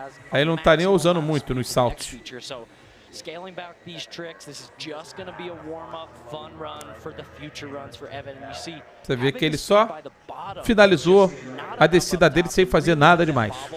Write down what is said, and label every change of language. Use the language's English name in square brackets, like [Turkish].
[Portuguese] Aí ele não tá nem usando muito nos saltos. [English] Scaling back these tricks, this is just going to be a warm-up, fun run for the future runs for Evan. And you see, [Portuguese] você vê que ele só finalizou a descida dele sem fazer nada demais.